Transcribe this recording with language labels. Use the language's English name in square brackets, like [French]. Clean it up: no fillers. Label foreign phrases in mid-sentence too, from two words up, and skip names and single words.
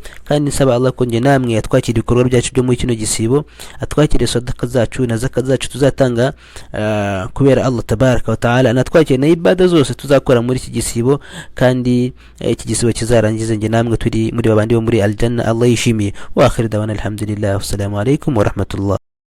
[Kinyarwanda] Kandi nsaba Allah ko nge namwe yatwakira ibikorwa byacu byo muri kino gisibo, atwakire sadaka zacu na zaka zacu tuzatanga kubera [Arabic] الله تبارك وتعالى, [Kinyarwanda] anatwakire na ibada zose tuzakora muri iki gisibo, kandi iki gisibo kizarangize nge namwe turi muri babandi bo muri aljanna Allah yishimiye. [Arabic] وآخر دعوانا الحمد لله والسلام عليكم ورحمة الله.